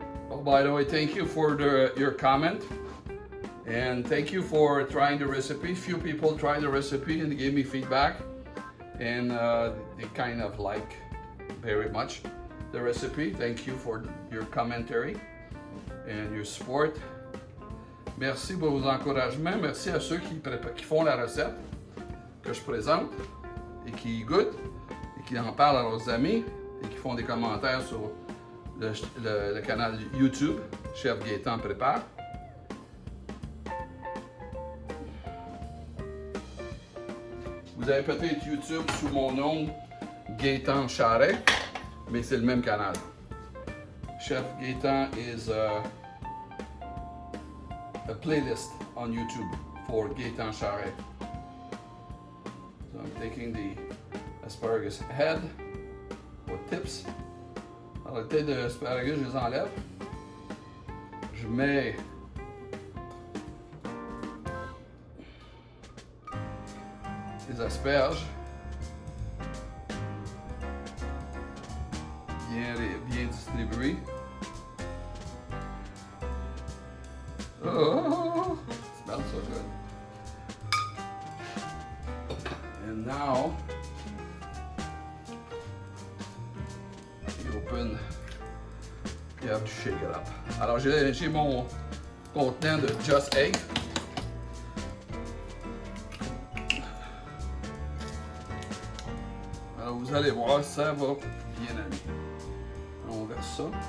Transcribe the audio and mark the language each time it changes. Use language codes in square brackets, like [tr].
[en] Oh, by the way, thank you for your comment. And thank you for trying the recipe. Few people tried the recipe and gave me feedback. And they kind of like very much the recipe. Thank you for your commentary and your support. [fr] Merci pour vos encouragements. Merci à ceux qui font la recette que je présente et qui goûtent et qui en parlent à leurs amis et qui font des commentaires sur le canal YouTube Chef Gaëtan Prépare. Vous avez peut-être YouTube sous mon nom, Gaëtan Charret, mais c'est le même canal. [en] Chef Gaëtan is a playlist on YouTube for Gaëtan Charret. So I'm taking the asparagus head or tips. [fr] Alors, les têtes d'asparagus, je les enlève. Je mets les asperges, bien distribuées. [en] Oh, it smells so good. And now you have to shake it up. [fr] Alors j'ai mon contenant de Just Egg. Alors vous allez voir, ça va bien aller. On verse ça.